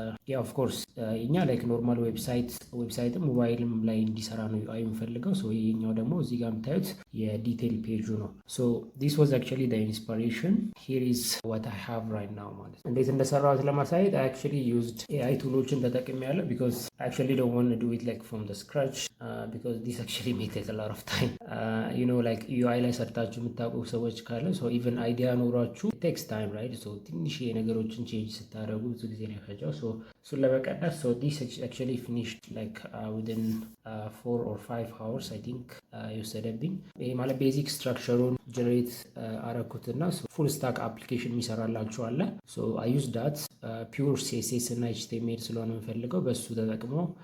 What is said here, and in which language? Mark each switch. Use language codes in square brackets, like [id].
[en] ያ ኦፍ ኮርስ እኛ ላይክ ኖርማል ዌብሳይትም ሞባይልም ላይ እንዲሰራ ነው ዩአይ የምፈልገው። [am] ይሄኛው ደግሞ እዚህ ጋር የምታዩት የዲቴል ፔጁ ነው። [en] ዲስ ዋዝ አክቹዋሊ ዘ ኢንስፒሬሽን ሂር ኢዝ ዋት አይ ሃቭ ራይት ናው ማለት ነው። እንዴት እንደሰራሁት ለማሳየት አይ አክቹዋሊ ዩዝድ ኤአይ ቱሎችን ተጠቅሜያለሁ ቢኮዝ አይ አክቹዋሊ ዶንት ዋንት ቱ ዱ ኢት ላይክ ፍሮም ዘ ስክራች ቢኮዝ ዲስ actually may take a lot of time. [am] Like UI ላይ ሰርታችሁ የምታውቁ ሰዎች ካለ even idea ኖሯችሁ [en] it takes time, right? [am] ትንሽ ነገሮችን ቼንጅ ስታደርጉ ብዙ ጊዜ ነው የፈጀው። እሱን ለመቀነስ [en] this actually finished like within 4 or 5 hours I think [am] የወሰደብኝ። ይሄ ማለት ቤዚክ ስትራክቸሩን ጀነሬት አረኩትና ፉል ስታክ አፕሊኬሽን የሚሰራላችሁ አለ። I used that pure CSS እና HTML ስለሆነ የምፈልገው በሱ ተጠቅሞ